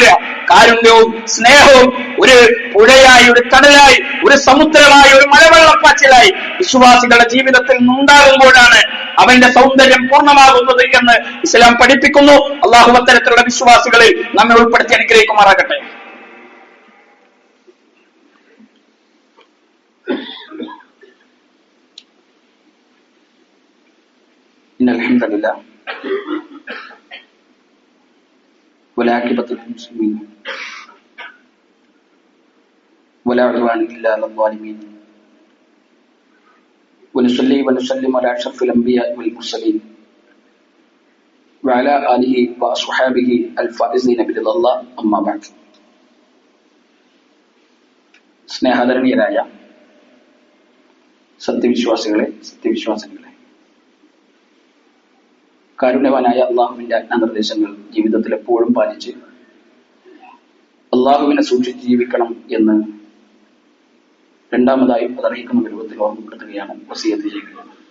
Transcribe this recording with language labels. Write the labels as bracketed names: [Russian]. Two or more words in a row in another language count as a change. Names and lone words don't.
[Malayalam] കാരുണ്യവും സ്നേഹവും ഒരു പുഴയായി, ഒരു കടലായി, ഒരു സമുദ്രമായി, ഒരു മലവെള്ളപ്പാച്ചിലായി വിശ്വാസികളുടെ ജീവിതത്തിൽ ഉണ്ടാകുമ്പോഴാണ് അവന്റെ സൗന്ദര്യം പൂർണ്ണമാകുന്നത് എന്ന് ഇസ്ലാം പഠിപ്പിക്കുന്നു. അള്ളാഹു അത്തരത്തിലുള്ള വിശ്വാസികളിൽ നമ്മെ ഉൾപ്പെടുത്തി അനുഗ്രഹിക്കുമാറാകട്ടെ. [Arabic] അൽഹംദുലില്ലാ والعاقبة للمسلمين ولا عدوان إلا على الظالمين ونصلي ونسلم على أشرف الأنبياء والمرسلين وعلى آله وأصحابه الفائزين برضا الله أما بعد. [Malayalam] സ്നേഹാദരണീയരായ സത്യവിശ്വാസികളെ, കാരുണ്യവാനായ അള്ളാഹുവിന്റെ ആജ്ഞാനിർദ്ദേശങ്ങൾ ജീവിതത്തിൽ എപ്പോഴും പാലിച്ച് അള്ളാഹുവിനെ സൂക്ഷിച്ച് ജീവിക്കണം എന്ന് രണ്ടാമതായി അതറിയിക്കുന്ന രൂപത്തിൽ ഓർമ്മപ്പെടുത്തുകയാണ് വസിയത്ത് ചെയ്യുന്നത്.